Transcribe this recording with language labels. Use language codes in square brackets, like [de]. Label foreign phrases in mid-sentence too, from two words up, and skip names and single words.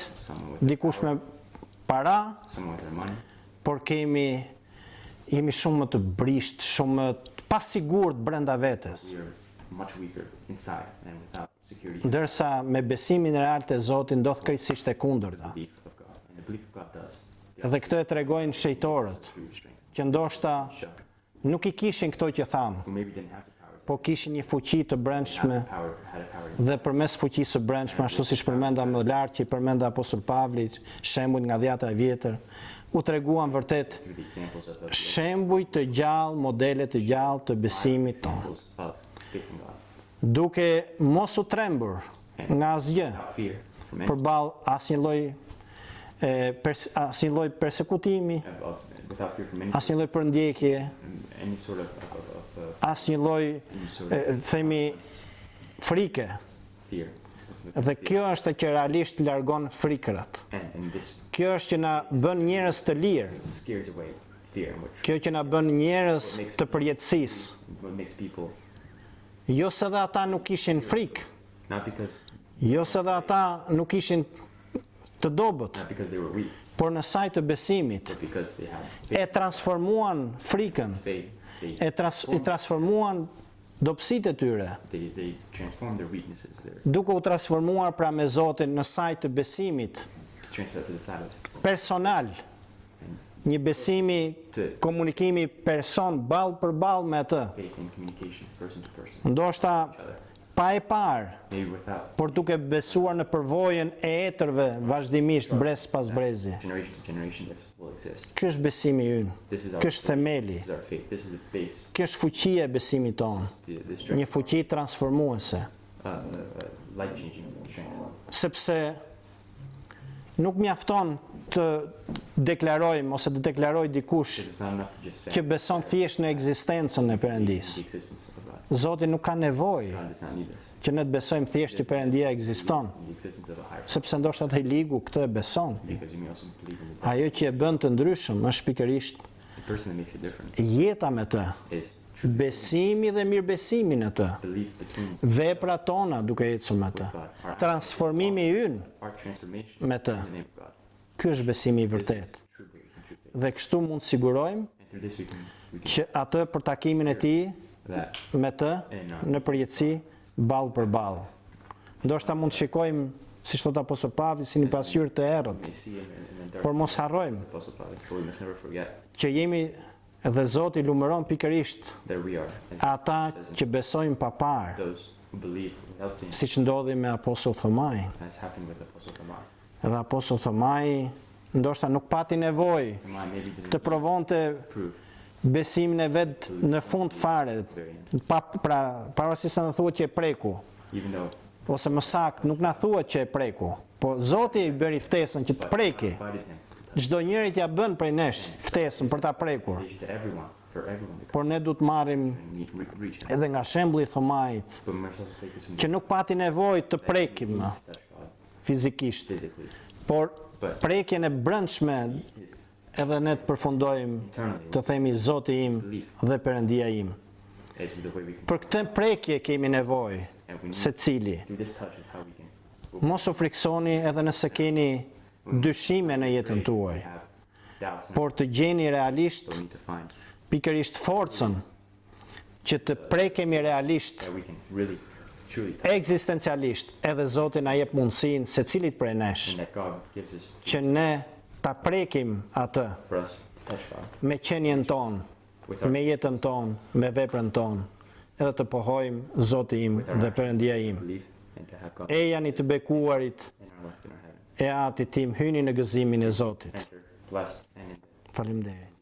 [en] someone with their [sq] dikush [en] power, [sq] me para, [en] someone with their money, [sq] por jemi shumë më të brisht, shumë më të pasigurt brenda vetes. [en] we are much weaker inside and without security. [sq] Ndërsa me besimin real te Zoti ndodh krejtësisht e kundërta. [en] Belief of God. And the belief of God does. [sq] Dhe këtë e tregojnë shejtorët, që ndoshta nuk i kishin këto që thamë, [en] Who maybe didn't have the power. [sq] po kishin një fuqi të brendshme [en] Had a power. [sq] dhe përmes fuqisë së brendshme, ashtu siç përmenda më lart që i përmenda apostull Pavli, shembull nga Dhjata e Vjetër, u treguan vërtet [en] Through the examples of the [sq] shembuj të gjallë, modele të gjallë të besimit tonë, [en] examples of faith in God. [sq] duke mos u trembur nga asgjë, [en] Without fear from any [sq] përballë asnjë lloj persekutimi, [en] without fear from any [sq] asnjë lloj përndjekje, [en] any sort of [sq] asnjë lloj themi frike. [en] fear. [sq] Dhe kjo është që realisht largon frikërat. [en] And this [sq] Kjo është që na bën njerëz të lirë. [en] scares away fear and [sq] Kjo që na bën njerëz të përjetësisë. [en] what makes people [sq] Jo se dhe ata nuk kishin frikë, [en] not because [sq] jo se dhe ata nuk ishin të dobët, [en] they were weak, [sq] por në saj të besimit [en] but because they had [sq] e transformuan frikën, [en] faith. [sq] i transformuan dobësitë e tyre, [en] They transform their weaknesses. Their [sq] duke u transformuar pra me Zotin në saj të besimit [en] transfer to the side of [sq] personal, një besimi, komunikimi person ballë për ballë me atë. [en] faith and communication, person to person. [sq] Ndoshta pa e parë, [en] Maybe without [sq] por duke besuar në përvojën e etërve vazhdimisht brez pas brezi. [en] generation to generation, this will exist. [sq] Ky është besimi ynë. [en] This is our [sq] Ky është themeli. [en] This is our faith. This is the base. [sq] Kjo është fuqia e besimit tonë. [en] The strength, [sq] Një fuqi transformuese. [en] life-changing strength. [sq] Sepse nuk mjafton të deklarojmë ose të deklaroj dikush [en] This is not enough to just say [sq] që beson thjesht në ekzistencën e Perëndis. [en] the existence of God. [sq] Zoti nuk ka nevojë [en] God does not need this. [sq] që ne të besojmë thjesht që Perëndia ekziston, [en] The existence of a higher [sq] sepse ndoshta ai ligu këtë e beson. [en] because you may also believe in the [sq] Ajo që e bën të ndryshëm është pikërisht [en] person that makes it different [sq] jeta me të, [en] is true [sq] besimi dhe mirëbesimi në të, [en] belief between [sq] veprat tona duke ecur me të, transformimi ynë [en] our transformation [sq] me [en] in [sq] të. [en] the name of God. [sq] Ky është besimi i vërtet. [en] True belief and true faith. [sq] Dhe kështu mund të sigurojmë [en] And through this we can [sq] që atë për takimin e tij [en] that [sq] me të në përjetësi ballë për ballë. Ndoshta mund të shikojmë, siç thot apostol Pavli, si një pasqyrë të errët, [en] we see in the dark [sq] por mos harrojmë [en] Apostle Paul, but we must never forget [sq] që jemi dhe Zoti lumëron pikërisht [en] that we are [sq] ata që besojnë pa parë, [en] those who believe without seeing, [sq] siç ndodhi me apostull Thomai. [en] as happened with Apostle Thomas. [sq] Edhe apostull Thomai ndoshta nuk pati nevojë [en] Thomas maybe didn't [sq] të provonte [en] prove [sq] besimin e vet në fund fare, pavarësisht se na thuhet që e preku, [en] even though [sq] ose më saktë nuk na thuhet që e preku, po Zoti i bëri ftesën që të preki. [en] invited him [sq] Çdo njeri t'ja bën prej nesh ftesën për ta prekur, [en] to everyone, for everyone to [sq] por ne duhet marrim [en] come and reach him. [sq] edhe nga shembulli i Thomait, [en] But we must also take this [sq] që nuk pati nevojë të prekim [en] touch God [sq] fizikisht, [en] physically, [sq] por prekjen e brendshme [en] his [sq] edhe ne të përfundojmë [en] internally [sq] të themi Zoti im dhe Perëndia im. [en] is the way we can. [sq] Për këtë prekje kemi nevojë [en] And we need [sq] secili. [en] through this touch is how we can [sq] Mos u friksoni edhe nëse keni dyshime në jetën tuaj, [en] have doubts and [sq] por të gjeni realisht [en] we need to find [sq] pikërisht forcën që të prekemi realisht, [en] that we can really truly touch [sq] ekzistencialisht, edhe Zoti na jep mundësinë secilit prej nesh [en] and that God gives us [sq] që ne ta prekim atë [en] for us to touch God [sq] me qenien ton, me jetën ton, me veprën ton, edhe të pohojmë Zoti im dhe Perëndia im. [en] believe and to have God [sq] E janë i të bekuarit [en] in our life in our heaven. [sq] e Atit tim, hyni në gëzimin e Zotit. [en] Enter blessed and in [sq] Faleminderit.